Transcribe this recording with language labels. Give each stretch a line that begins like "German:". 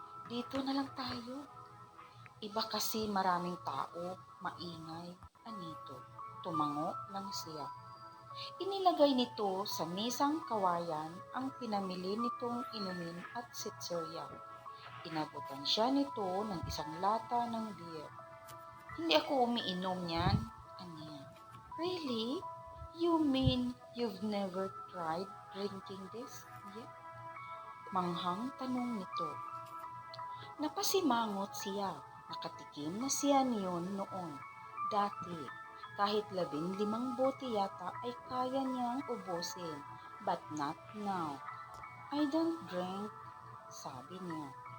Filipino: Dito na lang tayo. Iba kasi maraming tao, maingay, anito. Tumango lang siya. Inilagay nito sa misang kawayan ang pinamili nitong inumin at sitserya. Inabutan siya nito ng isang lata ng beer. Hindi ako umiinom yan, aniya.
English: Really? You mean you've never tried drinking this yet?
Filipino: Manghang tanong nito. Napasimangot siya. Nakatikim na siya niyon noon. Dati, kahit 15 bote yata ay kaya niyang ubusin.
English: But not now. I don't drink,
Filipino: sabi niya.